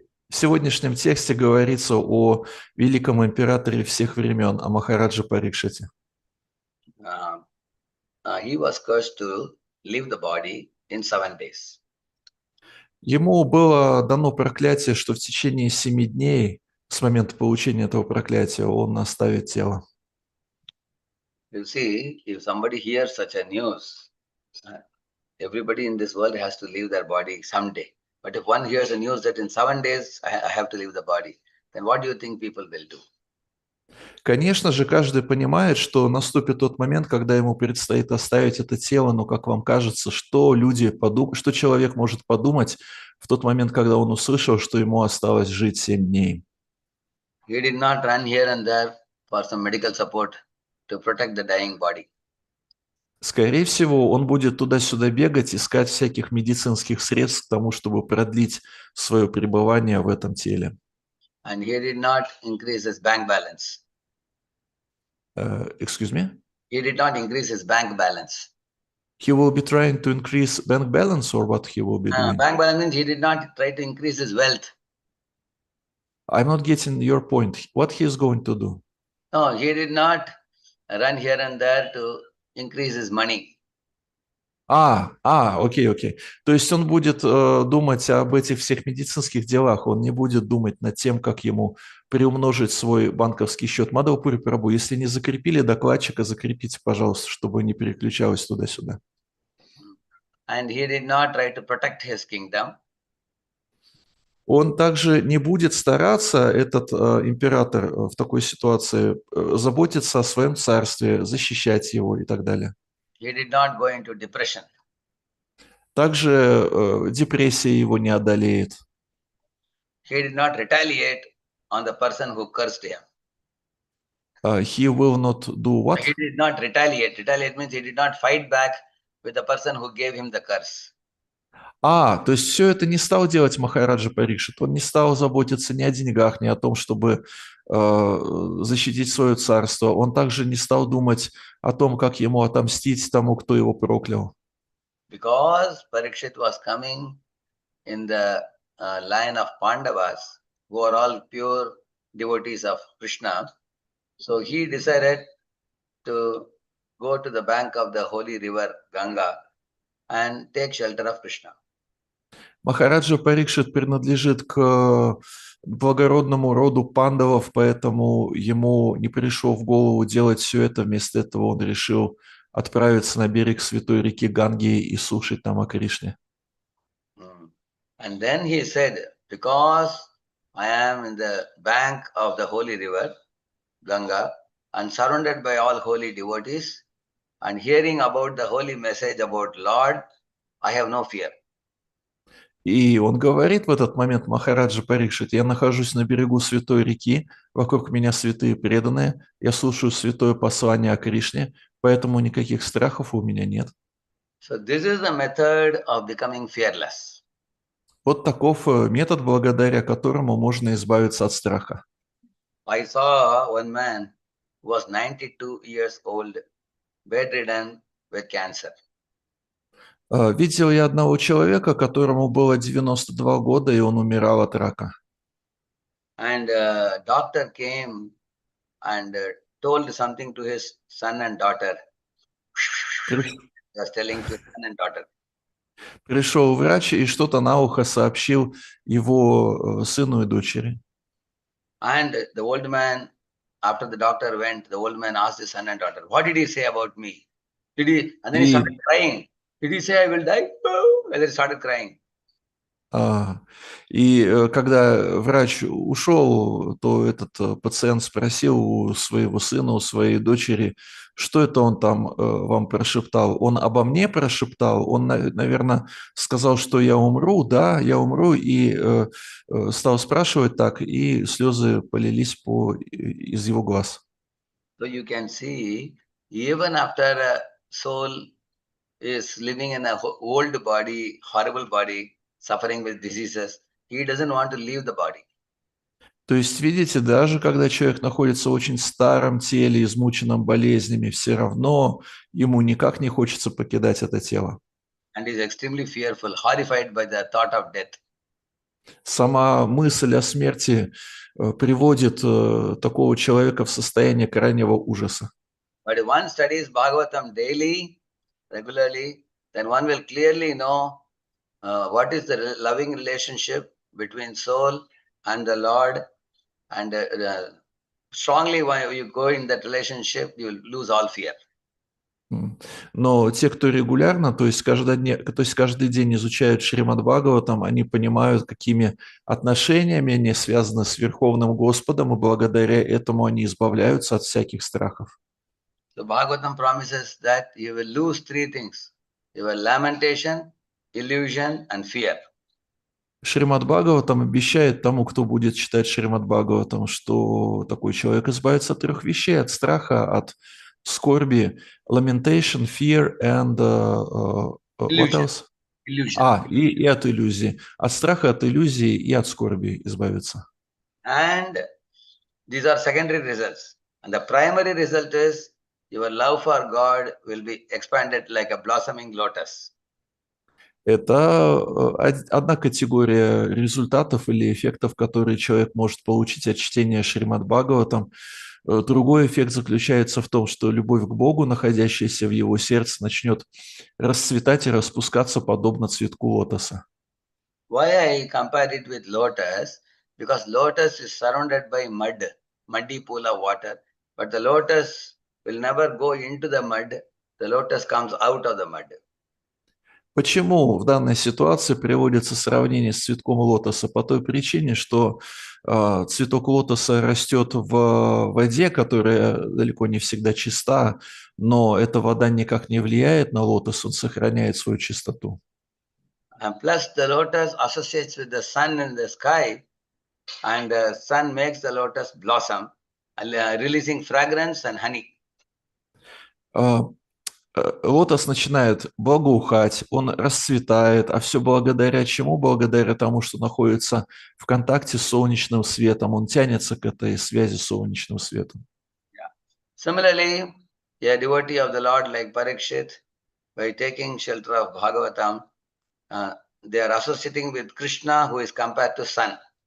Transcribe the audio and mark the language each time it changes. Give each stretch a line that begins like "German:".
Russian: В сегодняшнем тексте говорится о великом императоре всех времен, о Махараджа Парикшите.
English: He was cursed to leave the body in 7 days.
Russian: Ему было дано проклятие, что в течение 7 дней с момента получения этого проклятия он оставит тело.
English: You see, if somebody hears such a news, everybody in this world has to leave their body someday. But if one hears a news that in 7 days I have to leave the body, then what do you think people will do?
Russian: Конечно же, каждый понимает, что наступит тот момент, когда ему предстоит оставить это тело, но, как вам кажется, что человек может подумать в тот момент, когда он услышал, что ему осталось жить 7 дней?
English: He did not run here and there for some medical support to protect the dying body.
Russian: Скорее всего, он будет туда-сюда бегать, искать всяких медицинских средств к тому, чтобы продлить свое пребывание в этом теле.
English: And he did not increase his bank balance. Excuse me? He did not increase his bank balance. He will be trying to increase bank balance, or what he will be doing? Bank balance means he did not try to increase his wealth. I'm not getting your point. What he is going to do? No, he did not run here and there to increase his money.
Russian: Окей. То есть он будет думать об этих всех медицинских делах, он не будет думать над тем, как ему приумножить свой банковский счет. Мадхапури Прабху, если не закрепили докладчика, закрепите, пожалуйста, чтобы не переключалось туда-сюда.
English: And he did not try to protect his kingdom.
Russian: Он также не будет стараться, этот император в такой ситуации, заботиться о своем царстве, защищать его и так далее.
English: He did not go into depression.
Russian: Также депрессия его не одолеет.
English: He did not retaliate on the person who cursed him. He will not do what? He did not retaliate. Retaliate means he did not fight back with the person who gave him the curse.
Russian: То есть все это не стал делать Махараджа Парикшит. Он не стал заботиться ни о деньгах, ни о том, чтобы защитить свое царство. Он также не стал думать о том, как ему отомстить тому, кто его проклял.
English: Because Parikshit was coming in the line of Pandavas, who are all pure devotees of Krishna, so he decided to go to the bank of the holy river Ganga and take shelter of Krishna.
Russian: Махараджа Парикшит принадлежит к благородному роду пандавов, поэтому ему не пришло в голову делать все это. Вместо этого он решил отправиться на берег святой реки Ганги и слушать там о Кришне.
English: And then he said, because I am in the bank of the holy river Ganga and surrounded by all holy devotees and hearing about the holy message about Lord, I have no fear.
Russian: И он говорит в этот момент Махараджа Парикшит: я нахожусь на берегу святой реки, вокруг меня святые преданные, я слушаю святое послание о Кришне, поэтому никаких страхов у меня нет.
English: So this is the method of becoming fearless.
Russian: Вот таков метод, благодаря которому можно избавиться от страха.
English: I saw one man who was 92 years old, bedridden with cancer.
Russian: Видел я одного человека, которому было 92 года, и он умирал от рака.
English: And doctor came and told something to his son and daughter. He was telling to his son and daughter.
Russian: Пришел врач и что-то на ухо сообщил его сыну и дочери.
English: And the old man, after the doctor went, the old man asked his son and daughter, what did he say about me? And then he started crying. Did he say I will die? No. And then he started crying.
Russian: И когда врач ушел, то этот пациент спросил у своего сына, у своей дочери, что это он там вам прошептал. Он обо мне прошептал, он, наверное, сказал, что я умру, да, я умру, и стал спрашивать так, и слезы полились из его глаз.
English: So you can see, even after a soul is living in an old body, horrible body, suffering with diseases, he doesn't want to leave the body.
Russian: То есть, видите, даже когда человек находится в очень старом теле, измученном болезнями, все равно ему никак не хочется покидать это тело.
English: And is extremely fearful, horrified by the thought of death.
Russian: Сама мысль о смерти приводит такого человека в состояние крайнего ужаса.
English: But if one studies Bhagavatam daily, regularly, then one will clearly know what is the loving relationship between soul and the Lord. And strongly, when you go in that relationship, you will lose all fear.
Russian: Но те, кто регулярно, то есть каждый день изучают Шримад Бхагаватам, они понимают, какими отношениями они связаны с Верховным Господом, и благодаря этому они избавляются от всяких страхов.
English: So Bhagavatam promises that you will lose three things: your lamentation, illusion, and fear.
Russian: Шримад Бхагаватам обещает тому, кто будет читать Шримад Бхагаватам, что такой человек избавится от трех вещей: от страха, от скорби,
English: lamentation, fear and what Illusion. else? Illusion.
Russian: И от иллюзии. От страха, от иллюзии и от скорби избавиться.
English: And these are secondary results. And the primary result is your love for God will be expanded like a blossoming lotus.
Russian: Это одна категория результатов или эффектов, которые человек может получить от чтения Шримад Бхагаватам. Другой эффект заключается в том, что любовь к Богу, находящаяся в его сердце, начнет расцветать и распускаться подобно цветку лотоса.
English: Why I compare it with lotus? Because lotus is surrounded by mud, muddy pool of water, but the lotus will never go into the mud. The lotus comes out of the mud.
Russian: Почему в данной ситуации приводится сравнение с цветком лотоса? По той причине, что цветок лотоса растет в воде, которая далеко не всегда чиста, но эта вода никак не влияет на лотос, он сохраняет свою чистоту.
English: And plus, the lotus associates with the sun in the sky, and the sun makes the lotus blossom, releasing fragrance and honey.
Russian: А, Лотос начинает благоухать, он расцветает, а все благодаря чему? Благодаря тому, что находится в контакте с солнечным светом, он тянется к этой связи с солнечным светом.
English: Yeah. Similarly, a devotee of the Lord like Parikshit, by taking shelter of Bhagavatam, they are associating with Krishna, who is compared to sun.